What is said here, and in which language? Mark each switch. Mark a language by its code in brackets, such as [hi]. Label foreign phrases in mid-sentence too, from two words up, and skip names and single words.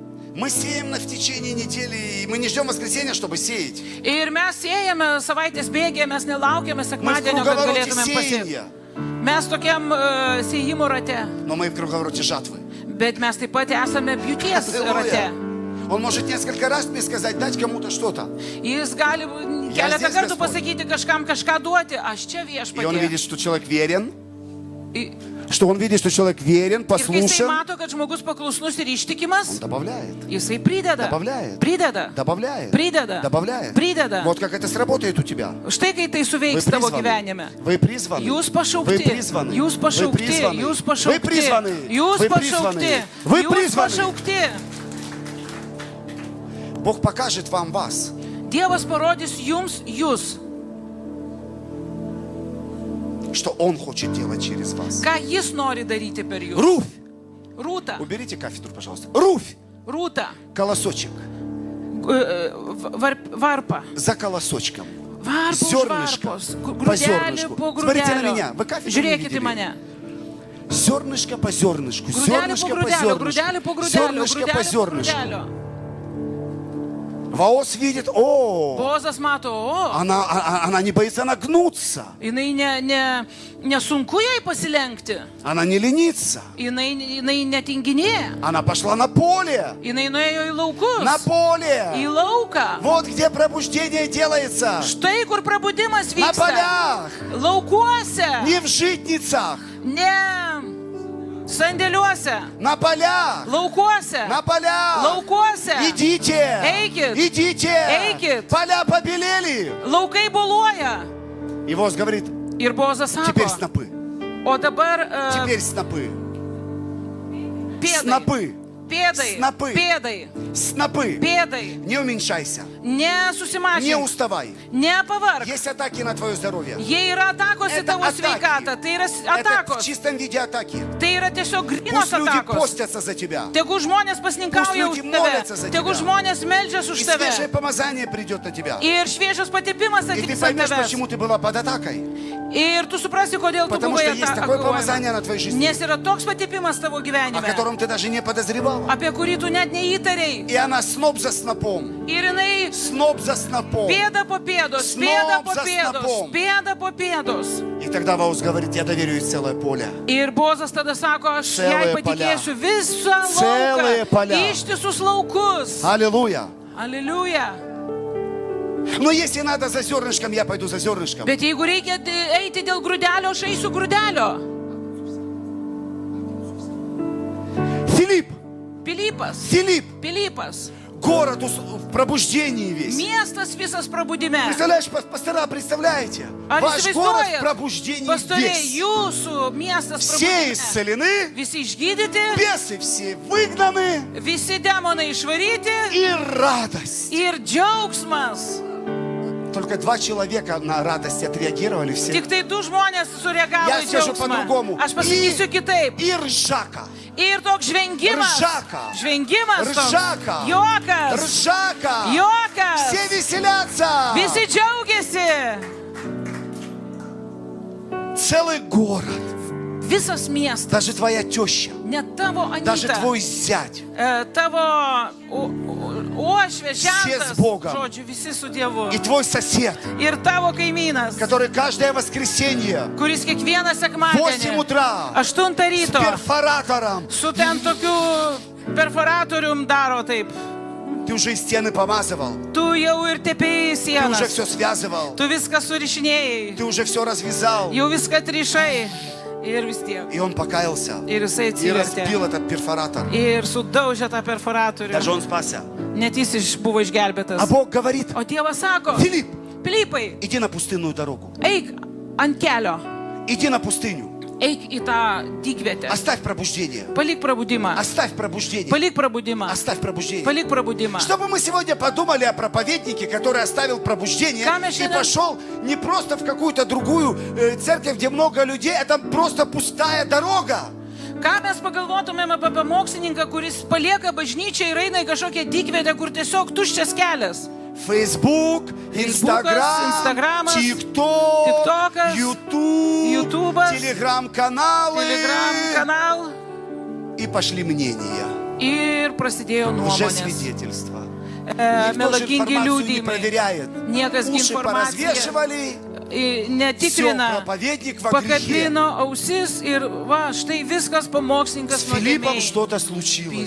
[ru] Мы сеем в течение недели, и мы не ждем воскресенья, чтобы сеять. [lt] Ir mes siejame savaitės bėgėje, mes nelaukiame [ru] Мы в [lt] sekmadienio, kad [ru] круговороте [lt] galėtumėm pasiekti. [ru] сеяния, [lt] Mes tokiam siejimo rate, [ru] но мы в круговороте жатвы. [lt] bet mes taip pat esame pjūties rate. [ru] Аллилуйя. Он может несколько раз мне сказать, дать кому-то что-то. [lt] Jis gali [ru] Я [lt] keletą [ru] здесь, [lt] kartų [ru] Господь. [lt] pasakyti kažkam kažką duoti. Aš čia [ru] И он [lt] viešpatie. [ru] видит, что человек верен, [lt] Ir [ru] что он видит, что человек верен, [lt] kai jisai [ru] послушен. [lt] mato, kad žmogus paklusnus ir [ru] Он [lt] ištikimas, [ru] добавляет, [lt] jisai prideda. [ru] Добавляет. [lt] Prideda. [ru] добавляет, [lt] Prideda. [ru] добавляет. [lt] Prideda. [ru] Вот как это сработает у тебя. [lt] Štai kai tai [ru] Вы [lt] suveiks tavo [ru] призваны. [lt] gyvenime. [ru] Вы призваны. [lt] Jūs [ru] Вы [lt] pašaukti, [ru] призваны. [lt] jūs [ru] Вы [lt] pašaukti, [ru] призваны. [lt] jūs [ru] Вы [lt] pašaukti, [ru] призваны. [lt] jūs [ru] Вы [lt] pašaukti, [ru] призваны. Вы [lt] jūs [ru] призваны. [lt] pašaukti. [ru] Бог покажет вам вас. [lt] Dievas parodys jums jūs, [ru] Что Он хочет делать через вас. [lt] ką jis nori daryti per jūs. [ru] Руфь! [lt] Rūta, [ru] Уберите кафедру, пожалуйста. Руфь! [lt] rūta, [ru] Колосочек. [lt] varpa, [ru] За колосочком. [lt] varpa už [ru] Зернышко [lt] varpos, [ru] по [lt] grūdelį [ru] зернышку. [lt] po [ru] Смотрите на [lt] grūdelio. [ru] меня. Вы кафедру не [lt] Žiūrėkite į [ru] видели? [lt] mane. [ru] Зернышко по зернышку. [lt] Grūdelį po [ru] Зернышко по [lt] grūdelio, grūdelį po [ru] зернышку. [lt] grūdelio, [ru] Зернышко по [lt] grūdelį po [ru] зернышку. [lt] grūdelio. [ru] Ваос видит, о, [lt] Bozas mato, o, [ru] она не боится нагнуться. [lt] jinai nesunku jai pasilenkti, [ru] Она не ленится. [lt] jinai netinginėja, [ru] Она пошла на поле. [lt] jinai nuėjo į laukus, [ru] На [lt] į [ru] поле. [lt] lauką. [ru] Вот где пробуждение делается. [lt] Štai kur prabudimas [ru] На [lt] vyksta. [ru] полях. [lt] Laukuose, [ru] Не в житницах. [lt] ne sandėliuose, [ru] На полях. [lt] laukuose, [ru] На полях. [lt] laukuose. [ru] Идите. [lt] Эйкит. [ru] Идите. [lt] Эйкит. [ru] Поля побелели. [lt] Laukai boluoja. [ru] И Воз говорит, [lt] Ir Bozas [ru] теперь [lt] sako, [ru] снопы. [lt] O dabar [ru] Теперь снопы. [lt] pėdai. [ru] Снопы. [lt] Pėdai. Snapai. Pėdai. [ru] Снопы. [lt] Pėdai. [ru] Не уменьшайся. Не [lt] Nesusimažink. [ru] уставай. [lt] Nepavark. [ru] Есть атаки на твое здоровье. [lt] Jie yra atakos į [ru] Это [lt] tavo [ru] атаки. [lt] sveikatą. Tai yra [ru] Это в [lt] atakos. [ru] чистом виде атаки. [lt] Tai yra tiesiog grinos [ru] Пусть люди [lt] atakos. [ru] постятся за тебя. [lt] Tegu žmonės pasninkauja [ru] Pūs [lt] už [ru] liūdį [lt] tave. [ru] молятся за [lt] Tegu tave. žmonės meldžiasi už [ru] И свежее [lt] tave. [ru] помазание придет на тебя. [lt] Ir šviežias patipimas [ru] И ты [lt] atvyks ant [ru] поймешь, [lt] tavęs. [ru] почему ты была под атакой. [lt] Ir tu suprasi, kodėl tu [ru] Потому [lt] buvai [ru] что есть такое помазание на твоей жизни, [lt] Nes yra toks patipimas tavo [ru] о [lt] gyvenime, [ru] котором ты даже не подозревала. [lt] apie kurį tu net neįtarėjai. [ru] И она сноп за снопом. [lt] Ir jinai [ru] Сноп за снопом. [lt] pėda po pėdos, [ru] Snop [lt] pėda po [ru] za [lt] pėdos, [ru] snapom. [lt] pėda po pėdos. [ru] И тогда Ваус говорит, я доверю ей целое поле. [lt] Ir Bozas tada sako, aš [ru] Целые [lt] jai patikėsiu visą [ru] Целые [lt] lauką, [ru] поля. [lt] ištisus laukus. [ru] Аллилуйя. [lt] Aleliuja. [ru] Но если надо за зернышком, я пойду за зернышком. [lt] Bet jeigu reikia eiti dėl grūdelio, aš eisiu grūdelio. [ru] Филипп, [lt] Pilypas. [ru] Филипп, [lt] Pilypas. [ru] город в пробуждении весь. [lt] Miestas visas prabudime. [ru] Представляешь, пастора, представляете? [lt] Ar [ru] Ваш город в [lt] įsivaizduojat, [ru] пробуждении [lt] pastoriai, [ru] весь. [lt] jūsų miestas [ru] Все [lt] prabudime. [ru] исцелены, [lt] Visi išgydyti, [ru] бесы все выгнаны [lt] visi demonai išvaryti [ru] и радость. [lt] ir džiaugsmas. [ru] Только 2 человека на радость отреагировали все. [lt] Tik tai 2 žmonės sureagavo [ru] Я [lt] į [ru] скажу [lt] džiaugsmą. [ru] по-другому. [lt] Aš pasakysiu kitaip. [ru] И ржака. [lt] Ir toks žvengimas. [ru] Ржака. [lt] Žvengimas. toks. [ru] Ржака. [lt] Juokas. [ru] Ржака. [lt] Juokas. [ru] Все веселятся. [lt] Visi džiaugiasi. [ru] Целый город. [lt] Visas miestas. [ru] Даже твоя теща. [lt] Net tavo [ru] Даже [lt] anyta. [ru] твой зять. [lt] Tavo uošvė, [ru] Все [lt] žentas. [ru] с Богом. [lt] Žodžiu, visi su Dievu. [ru] И твой сосед, [lt] Ir tavo kaimynas, [ru] который каждое воскресенье [lt] kuris kiekvieną [ru] в 8 [lt] sekmadienį [ru] утра [lt] 8 [ru] с [lt] ryto [ru] перфоратором. [lt] su ten tokiu perforatorium daro taip. [ru] Ты уже стены помазывал. [lt] Tu jau ir tepėjai [ru] Ты уже [lt] sienas. [ru] все связывал. [lt] Tu viską surišinėjai. [ru] Ты уже все развязал. [lt] Jau viską trišai. Ir vis tiek. [ru] И он покаялся. [lt] Ir jisai [ru] И разбил [lt] atsivertė. [ru] этот перфоратор. [lt] Ir sudaužė tą perforatorių. [ru] Даже он спасся. [lt] Net jis buvo išgelbėtas. [ru] А Бог говорит, [lt] O Dievas sako, [ru] Филипп, [lt] Pilypai, [ru] иди на пустынную дорогу. [lt] eik ant kelio. [ru] Иди на пустыню. [lt] Eik į tą dykvietę. [ru] Оставь пробуждение. [lt] Palik prabudimą. [ru] Оставь пробуждение. [lt] Palik prabudimą. [ru] Оставь пробуждение. [lt] Palik prabudimą. [ru] Чтобы мы сегодня подумали о проповеднике, который оставил пробуждение Камеши, и да. пошел не просто в какую-то другую церковь, где много людей, это просто пустая дорога. [lt] Ką mes pagalvotumėm apie pamokslininką, kuris palieka bažnyčią ir eina į kažkokią dykvietę, kur tiesiog tuščias kelias. [ru] Facebook, Instagram, [lt] Instagramas, [ru] TikTok, [lt] TikTokas, [ru] YouTube, [lt] YouTubas, [ru] Telegram-каналы. [lt] Telegram kanal. [ru] И пошли мнения, [lt] Ir prasidėjo nuomonės. [ru] лжесвидетельства. Никто же [lt] Melagingi [ru] информацию не [lt] liūdimai. [ru] проверяет. [lt] Niekas [ru] Уши [lt] informaciją [ru] поразвешивали, все, [lt] netikrina. [ru] проповедник во грехе. [lt] Pakatlino ausis ir va, štai viskas [ru] С [lt] pamokslininkas [ru] Филиппом [lt] nuodėmėj. [ru] что-то случилось.